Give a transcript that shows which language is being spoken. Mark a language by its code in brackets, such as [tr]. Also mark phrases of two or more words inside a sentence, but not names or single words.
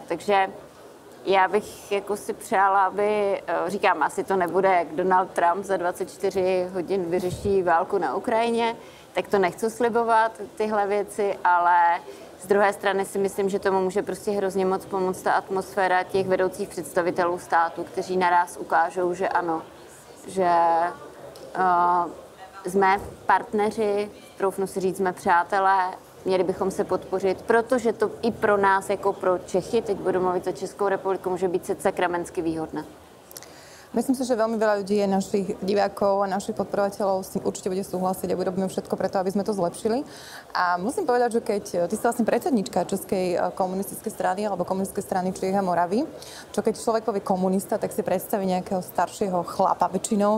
[cs] Takže já bych jako si přála, aby, říkám, asi to nebude, jak Donald Trump za 24 hodin vyřeší válku na Ukrajině, tak to nechci slibovat, tyhle věci, ale z druhé strany si myslím, že tomu může prostě hrozně moc pomoct ta atmosféra těch vedoucích představitelů státu, kteří naraz ukážou, že ano, že jsme partneři, troufnu si říct, jsme přátelé, měli bychom se podpořit, protože to i pro nás, jako pro Čechy, teď budu mluvit za Českou republiku, může být sakramensky výhodné. [sk] Myslím si, že veľmi veľa ľudí je našich divákov a našich podporovateľov s tým určite bude súhlasiť a urobíme všetko preto, aby sme to zlepšili. A musím povedať, že keď ty si vlastne predsednička Českej komunistickej strany alebo komunistickej strany Čiech a Moravy, čo keď človek povie komunista, tak si predstaví nejakého staršieho chlapa väčšinou.